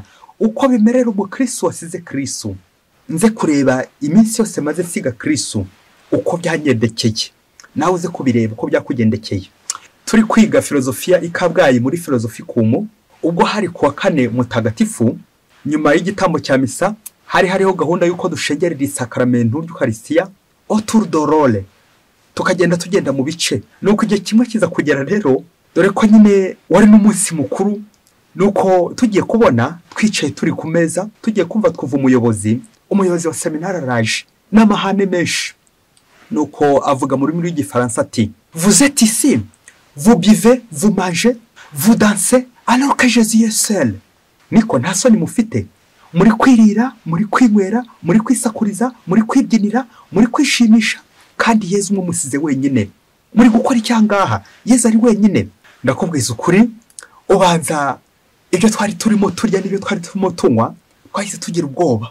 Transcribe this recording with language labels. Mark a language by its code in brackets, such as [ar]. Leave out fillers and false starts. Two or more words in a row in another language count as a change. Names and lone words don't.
[rw] Uko bimerera umukristo wasize Kristo. Nze kureba iminsi yose maze siga Kristo, uko byangendekeye. Nawe uze kubireba uko byakugendekeye. Turi kwiga filozofiya ikabwayi muri filozofikumu, ubwo hari kuwa 4 mutagatifu, nyuma y'igitambo cya misa, hariho gahunda y'uko dushengerera isakaramentu ry'Ukaristiya, [fr] autour de rôle. [rw] Tukagenda tugenda mu bice. Nuko igihe kimwe kiza kugera rero, dore ko nyine wari n'umunsi mukuru, nuko tugiye kubona twicaye turi ku meza, tugiye kumva twuva umuyobozi wa seminari araje n'amahane menshi. Nuko avuga mu rurimi rw'Igifaransa ati, [fr] vous êtes ici, vous buvez, vous mangez, vous dansez, alors que Jésus est seul. [rw] Niko nta soni mufite, muri kwirira, muri kwinywera, muri kwisakuriza, muri kwibyinira, muri kwishimisha, kandi Yesu mumusize wenyine. Muri gukora icyangaha, Yesu ari wenyine. Ndakubwiza ukuri, ubanza ibyo twari turimo turya n'ibyo twari turimo tunywa, twahise tugira ubwoba.